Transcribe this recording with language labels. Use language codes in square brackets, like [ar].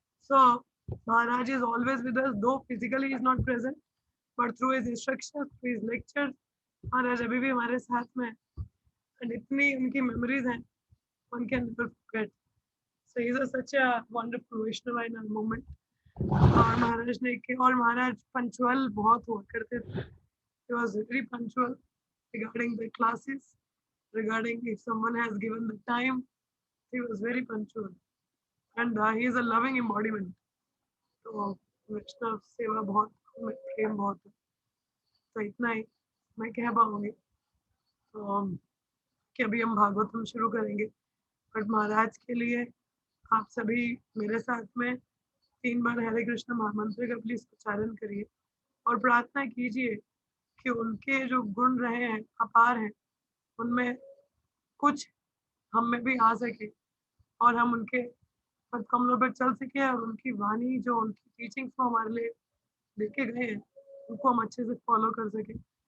[en] so Maharaj is always with us, though physically is not present, but through his instructions, through his lectures [hi] महाराज अभी भी हमारे साथ में, [en] and [hi] इतनी उनकी मेमोरीज हैं, [en] One can never forget. So he is such a wonderful Vaishnav in our movement. [hi] और महाराज ने और महाराज पंचुअल बहुत हुआ करते थे। [en] He was very punctual regarding the classes, regarding if someone has given the time, he was very punctual, and he is a loving embodiment. [hi] तो वैष्णव सेवा बहुत में प्रेम बहुत है। तो इतना ही मैं कह पाऊंगी। तो कि अभी हम भागवतम शुरू करेंगे, बट महाराज के लिए आप सभी मेरे साथ में 3 बार हरे कृष्ण महामंत्र का प्लीज उच्चारण करिए, और प्रार्थना कीजिए कि उनके जो गुण रहे हैं अपार हैं, उनमें कुछ हम में भी आ सके, और हम उनके पद कमलों पर चल सके, और उनकी वाणी जो उनकी टीचिंग्स को हमारे लिए देके गए हैं उनको हम अच्छे से फॉलो कर सके।